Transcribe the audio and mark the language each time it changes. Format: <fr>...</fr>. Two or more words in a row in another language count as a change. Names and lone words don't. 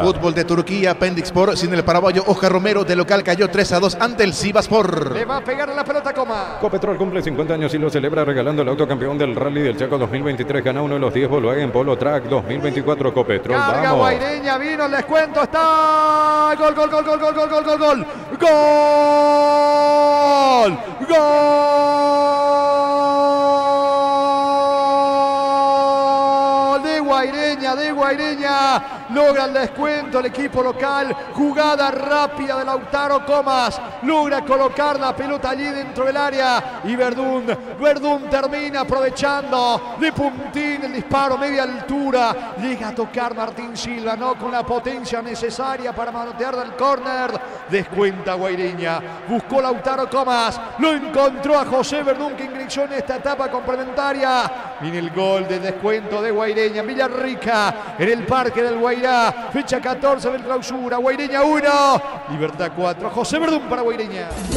<es>Fútbol de Turquía, Pendikspor, sin el paraguayo Oscar Romero, de local cayó 3-2 ante el Sivasspor. Le va a pegar a la pelota Comas. Copetrol cumple 50 años y lo celebra regalando el autocampeón del Rally del Chaco 2023. Gana uno de los 10 Volkswagen Polo Track 2024. Copetrol, carga vamos. Guaireña, vino el descuento, está. Gol, gol, gol, gol, gol, gol, gol, gol, gol. Gol. Gol. De Guaireña, logra el descuento el equipo local, jugada rápida de Lautaro Comas, logra colocar la pelota allí dentro del área y Verdún termina aprovechando de puntín el disparo media altura, llega a tocar Martín Silva, no con la potencia necesaria para manotear del córner, descuenta Guaireña, buscó Lautaro Comas, lo encontró a José Verdún que ingresó en esta etapa complementaria, viene el gol de descuento de Guaireña en Villarrica, en el Parque del Guairá, fecha 14 del clausura, Guaireña 1, Libertad 4, José Verdún para Guaireña.</es>